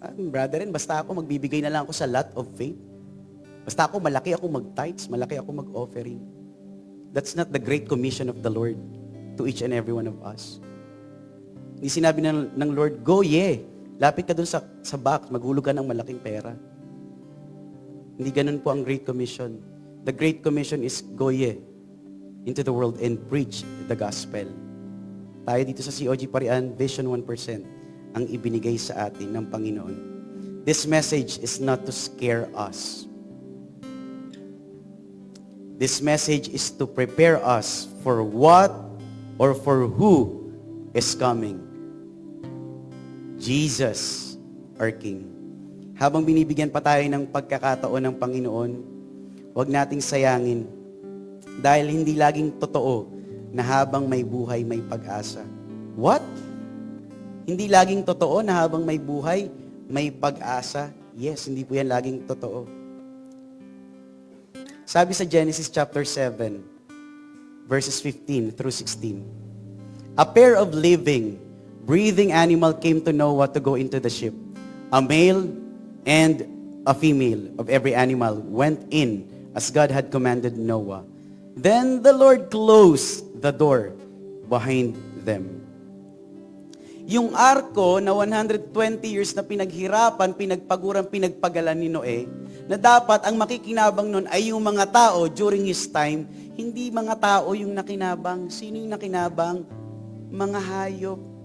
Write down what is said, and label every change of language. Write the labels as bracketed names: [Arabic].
[Filipino] Brethren, basta ako magbibigay na lang ako sa [English] lot of faith. [Filipino] Basta ako malaki ako mag-tithes, malaki ako mag-offering. [English] That's not the great commission of the Lord to each and every one of us. [Filipino] Hindi sinabi ng Lord, go ye. Lapit ka dun sa box, maghulog ka ng malaking pera. Hindi ganun po ang Great Commission. [English] The Great Commission is go ye into the world and preach the gospel. [Filipino] Tayo dito sa C.O.G. Parian, Vision 1% ang ibinigay sa atin ng Panginoon. [English] This message is not to scare us. This message is to prepare us for what or for who is coming. Jesus, our King. [Filipino] Habang binibigyan pa tayo ng pagkakataon ng Panginoon, huwag nating sayangin dahil hindi laging totoo na habang may buhay, may pag-asa. What? Hindi laging totoo na habang may buhay, may pag-asa? Yes, hindi po yan laging totoo. Sabi sa [English] Genesis chapter 7, verses 15 through 16, a pair of living, breathing animal came to Noah to go into the ship. A male and a female of every animal went in as God had commanded Noah. Then the Lord closed the door behind them. [Filipino] Yung arko na 120 years na pinaghirapan, pinagpaguran, pinagpagalan ni Noe, na dapat ang makikinabang nun ay yung mga tao [English] during his time, [Filipino] hindi mga tao yung nakinabang. Sino yung nakinabang? Mga hayop.